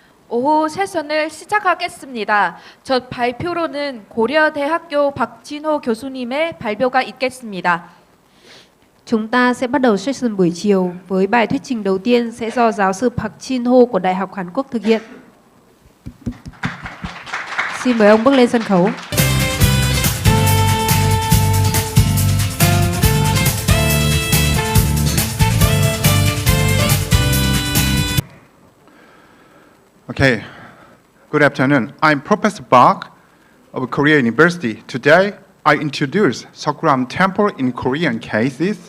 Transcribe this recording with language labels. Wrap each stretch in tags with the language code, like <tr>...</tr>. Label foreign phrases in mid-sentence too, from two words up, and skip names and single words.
<ko>오후 세션을 시작하겠습니다. 첫 발표로는 고려대학교 박진호 교수님의 발표가 있겠습니다.</ko> <vi>Chúng ta sẽ bắt đầu session buổi chiều với bài thuyết trình đầu tiên sẽ do giáo sư Park Jin-ho của Đại học Hàn Quốc thực hiện. Xin mời ông bước lên sân khấu.</vi> <en>Okay, good afternoon. I'm Professor Park of Korea University. Today, I introduce Sokuram Temple in Korean cases.</en>